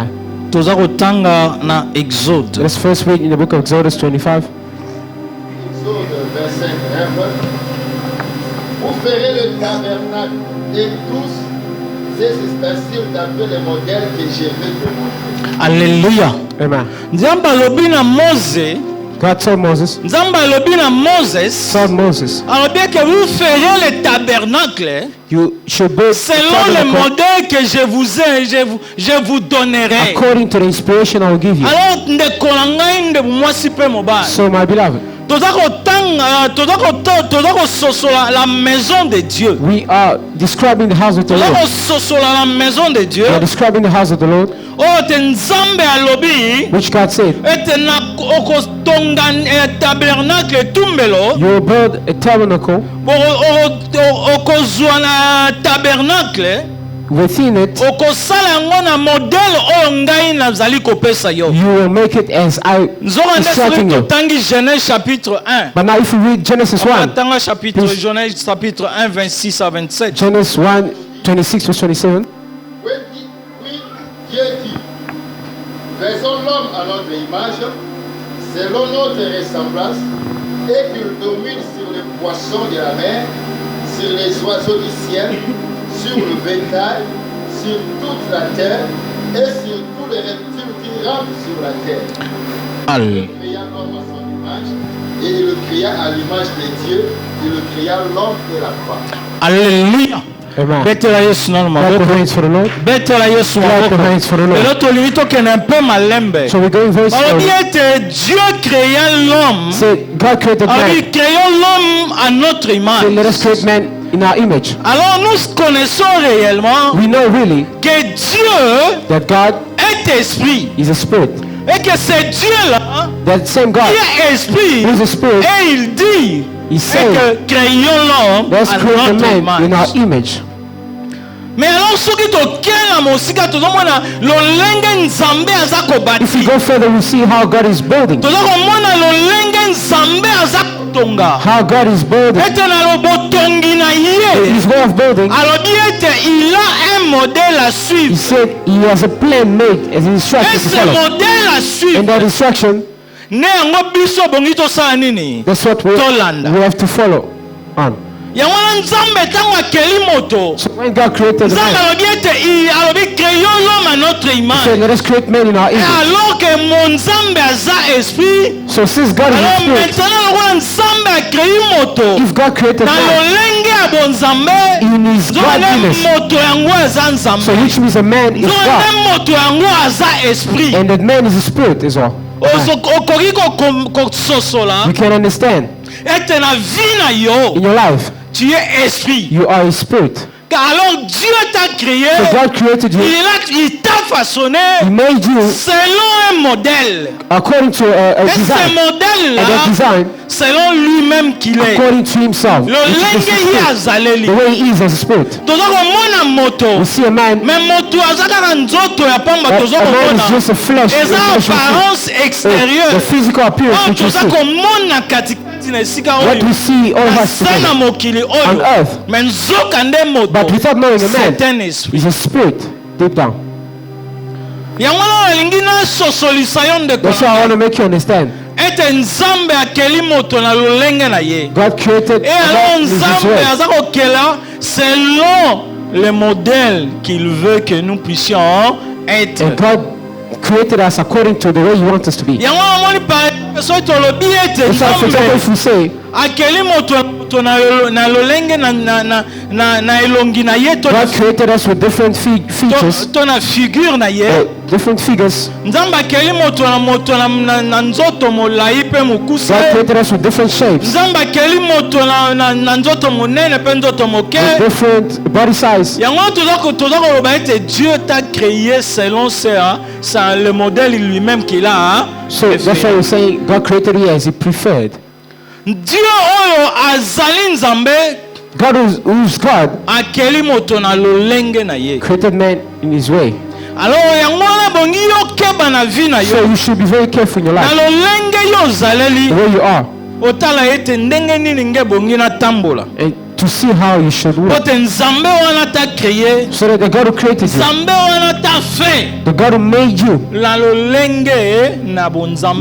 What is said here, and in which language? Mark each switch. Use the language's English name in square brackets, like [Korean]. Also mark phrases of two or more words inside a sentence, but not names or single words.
[Lingala] Toza kotanga na Exode. [English] Let's first read in the book of Exodus 25. [French] Exode, verset 9. Vous ferez le tabernacle et tous ces ustensiles d'après les modèles que je vais te montrer. Alléluia. Amen. [Lingala] Nzambe alobi na Mose, [English] God told Moses, [Lingala] Nzambe alobi na Moses, [English] told Moses, [French] alobi que vous ferez le tabernacle you should build a selon le tabernacle modèle que je vous donnerai. [English] according to the inspiration I will give you. [Lingala] Alors ndeko na ngai nde mwasi pe mobali. [English] So my beloved, [Lingala] Toza kososola [French] la maison de Dieu. [English] we are describing the house of the Toza Lord. [French] kososola la maison de Dieu. [English] We are describing the house of the Lord, [Lingala] Oyo te Nzambe alobi [English] which God said, [Lingala] ete na okotonga tabernacle etumbelo. [English] you will build a tabernacle. [Lingala] Okozwa na tabernacle [English] Within it, [Lingala] okosala yango na modele oyo ngai nazali kopesa yo. [English] you will make it as I [Lingala] Nzoka nde soki [English] instructing you. [Lingala] totangi Genèse chapitre 1. [English] But now if you read Genesis 1, [Lingala] Tanga chapitre [English] Please. [French] Genèse chapitre 1 26 à 27. [English] Genesis 1, 26 to 27. [French] Oui, Dieu dit, faisons l'homme à notre image, selon notre ressemblance, et qu'il domine sur les poissons de la mer, sur les oiseaux du ciel, sur le bétail, sur toute la terre, et sur tous les reptiles qui rampent sur la terre. Il créa l'homme à son image, et il le créa à l'image de Dieu, il le créa l'homme et la femme. Alléluia. Amen. [Lingala] betela yesu nano [English] Clap your maboko hands for the Lord. [Lingala] betela yesu [English] Clap your maboko hands for the lelo Lord. [Lingala] tolingi tokende [French] un peu [Lingala] malembe [English] So we're going very balobi slowly. [French] ete Dieu créa l'homme [English] Say, God created man. [French] alors créons l'homme à notre [English] Say, let us image create man in our image. [French] alors nous connaissons réellement [English] We know really [French] que Dieu [English] that God [French] est esprit [English] is a spirit. [French] et que c'est Dieu-là [English] That same God [French] qui est esprit [English] who is a spirit, [French] et il dit [English] He et said, [French] que créons l'homme [English] let's à create the notre man in our image. image. [French] Mais alors [Lingala] soki tokela mosika tozomona lolenge nzambe aza [English] If we kobati go further, we see how God is building. [Lingala] toza komona lolenge nzambe aza kotonga [English] How God is building. [Lingala] ete na botongi na ye [English] His way of building. [Lingala] alobi ete [French] il a un modèle à [English] He suivre said He has a plan made as an et instruction to ce follow. [French] modèle à suivre [English] And that instruction, [Lingala] nde yango biso bongi tosala nini [English] that's what we Tolanda. have to follow on. [Lingala] yango wana nzambe ntango akeli moto [English] So when God created the nzambe man, [Lingala] alobi ete alobi [French] créons l'homme à notre [English] He image said, let us create man in our et image. [French] alors que mon [Lingala] nzambe aza [French] esprit [English] So since God is a alors spirit, [Lingala] maintenant lokola nzambe akrei moto [English] if God created na man [Lingala] lolenge ya bonzambe [English] in His nzonga godliness, [Lingala] nde moto yango aza [English] so nzambe which means a man is nzonga God, [Lingala] nde moto yango aza esprit [English] and that man is a spirit as well. [Lingala] okoki kososola [English] You can understand [Lingala] ete na vie na yo [English] in your life, [French] tu es esprit [English] you are a spirit. [French] car alors Dieu t'a créé [English] So God created you, [French] il t'a façonné [English] He made you [French] selon un modèle [English] according to a [French] et ce [English] design, modèle and là that design [French] selon lui-même qu'il est [English] according to Himself, which is the [Lingala] lolenge ye [English] spirit, azaleli the way He is as a spirit. [Lingala] toza komona moto [English] We see a man, [Lingala] me moto aza kaka nzoto ya pamba [English] a toza man is komona just a flesh, [Lingala] eza apparence [English] the extérieure physical appearance oyo which we toza see. [Lingala] komona katikati na esika [English] What oyo we see all of us [Lingala] asa na [English] together mokili on oyo earth, [Lingala] me nzoka nde moto [English] but without knowing a c'est man, [French] un esprit [English] is a spirit deep down. [Lingala] yango wana nalingi nasosolisa yo ndeko [English] That's why I want to make you understand. [Lingala] ete nzambe akeli moto na lolenge na ye [English] God created [French] et alors [English] man in His nzambe way. [Lingala] aza kokela [French] selon le modèle qu'il veut que nous puissions être [English] And God created us according to the way He wants us to be. [Lingala] yango namoni [French] par exemple [Lingala] soki tolobi ete [English] That's why, for example, nzambe if we say [Lingala] akeli moto na lolenge na elongi na ye to [English] God created us with different features, [Lingala] to na figure na ye [English] different figures, [Lingala] nzambe akeli moto na nzoto molai mpe mokuse [English] God created us with different shapes, [Lingala] nzambe akeli moto na nzoto monene mpe nzoto moke [English] with different body size. [Lingala] yango toza koloba ete [French] Dieu t'a créé selon ça le modèle lui-même qu'il a [English] So that's why we're saying God created you as He preferred. [Lingala] Dieu oyo azali nzambe [English] God who's God [Lingala] akeli moto na lolenge na ye [English] created man in His way. [Lingala] alors yango wana bongi yokeba na vie na [English] So yo you should be very careful in your na life, [Lingala] lolenge yo ozaleli [English] the way you are, [Lingala] otala ete ndenge nini nge bongi natambola [English] and to see how you should walk. [Lingala] pote nzambe wana ta créé [English] So that the God who created you, [Lingala] nzambe wana ta fait [English] the God who made you, [Lingala] na lolenge na bonzambe